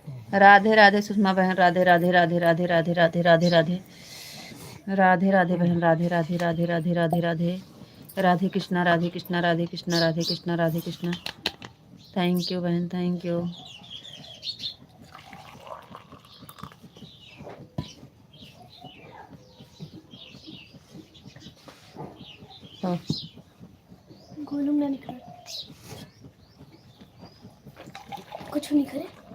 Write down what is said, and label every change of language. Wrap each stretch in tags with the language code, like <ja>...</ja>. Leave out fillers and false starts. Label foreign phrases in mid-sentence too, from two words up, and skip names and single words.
<hi>राधे राधे सुषमा बहन, राधे राधे राधे राधे राधे राधे राधे राधे राधे राधे बहन, राधे राधे राधे राधे राधे राधे राधे कृष्णा, राधे कृष्णा, राधे कृष्णा, राधे कृष्णा, राधे कृष्णा।</hi> <en>thank you बहन, thank you. हाँ,</en> <hi>गोलू ना निकल कुछ नहीं करे।</hi>